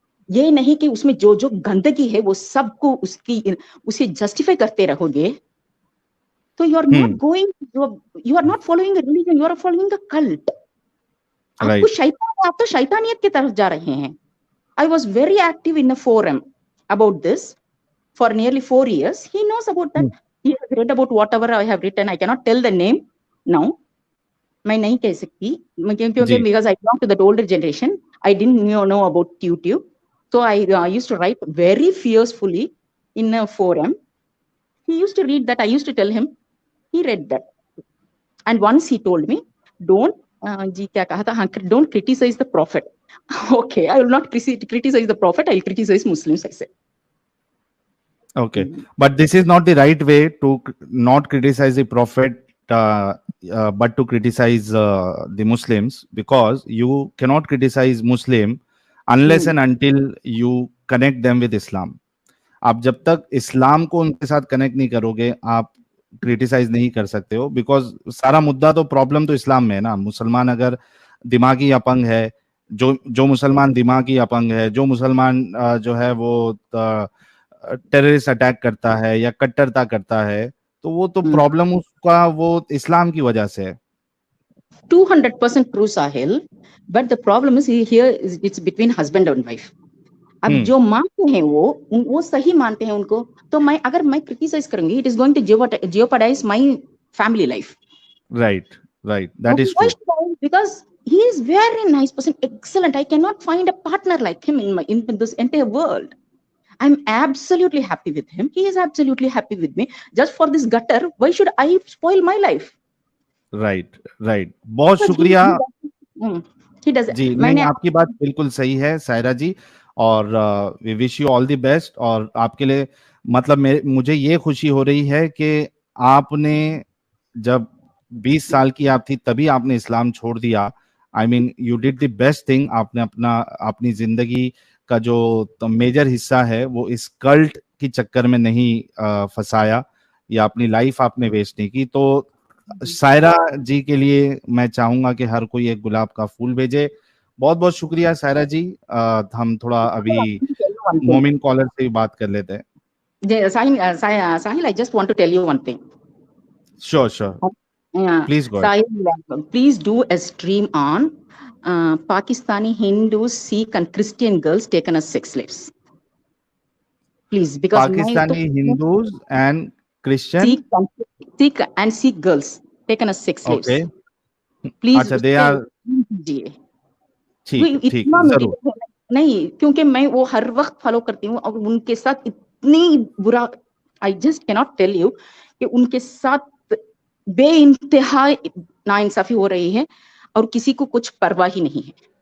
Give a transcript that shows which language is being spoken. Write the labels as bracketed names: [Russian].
[Hindi] ये नहीं कि उसमें जो जो गंदगी है वो सबको उसे जस्टिफाई करते रहोगे, तो [English] You are not going, you are not following religion, you are following a cult. [Hindi] आपको शैतान, आप तो शैतानियत की तरफ जा रहे हैं। [English] I was very active in a forum about this for nearly 4 years. He knows about that. He has read about whatever I have written. I cannot tell the name now. [Hindi] मैं नहीं कह सकती क्योंकि [English] because I belong to that older generation. I didn't know about YouTube. So I used to write very fiercely in a forum. He used to read that. I used to tell him. He read that. And once he told me, don't, [Hindi] जी क्या कहा था? हाँ, [English] don't criticize the prophet. Okay, I will not criticize the prophet. I will criticize Muslims, I said. Okay, but this is not the right way to not criticize the prophet, but to criticize the Muslims, because you cannot criticize Muslim unless and until you connect them with Islam. [Hindi] आप जब तक इस्लाम को उनके साथ connect नहीं करोगे, आप criticise नहीं कर सकते हो, बिकॉज सारा मुद्दा तो प्रॉब्लम तो इस्लाम में है ना। मुसलमान अगर दिमागी अपंग है, जो मुसलमान दिमागी अपंग है, जो मुसलमान जो है वो टेररिस्ट अटैक करता है या कट्टरता करता है, तो वो तो प्रॉब्लम उसका वो इस्लाम की वजह से है। [English] 200% true, Sahil. But the problem is here is it's between husband and wife. [Hindi] अब जो मानते हैं वो सही मानते हैं उनको, तो अगर मैं क्रिटिसाइज करूंगी, [English] It is going to jeopardize my family life. Right, that is true. Because he is very nice person, excellent. I cannot find a partner like him in this entire world. I'm absolutely happy with him. He is absolutely happy with me. Just for this gutter, why should I spoil my life? [Hindi] Right. बहुत शुक्रिया जी। नहीं, आपकी बात बिल्कुल सही है सायरा जी, और [English] We wish you all the best. [Hindi] और आपके लिए मतलब मुझे ये खुशी हो रही है कि आपने जब 20 साल की आप थी तभी आपने इस्लाम छोड़ दिया। [English] I mean you did the best thing. [Hindi] आपने अपनी जिंदगी का जो मेजर हिस्सा है वो इस कल्ट की चक्कर में नहीं फंसाया, या अपनी लाइफ आपने वेस्ट नहीं की। तो सायरा जी के लिए मैं चाहूंगा कि हर कोई एक गुलाब का फूल भेजे। बहुत बहुत शुक्रिया सायरा जी। हम थोड़ा अभी मोमिन कॉलर से बात कर लेते हैं। [English] Sahil, I just want to tell you one thing. Sure. Please go ahead. Sahil, please do a stream on Pakistani Hindus, Sikh and Christian girls taken as sex slaves. Please, because Pakistani Hindus and Christian Sikh and Sikh girls taken as sex slaves. Okay. Please. [Hindi] अच्छा, [English] they are [Hindi] ठीक जरूर। नहीं, क्योंकि मैं वो हर वक्त follow करती हूँ और उनके साथ इतनी बुरा, [English] I just cannot tell you [Hindi] कि उनके साथ बेइंतहा नाइंसाफी हो रही है और किसी को कुछ परवाह ही नहीं है।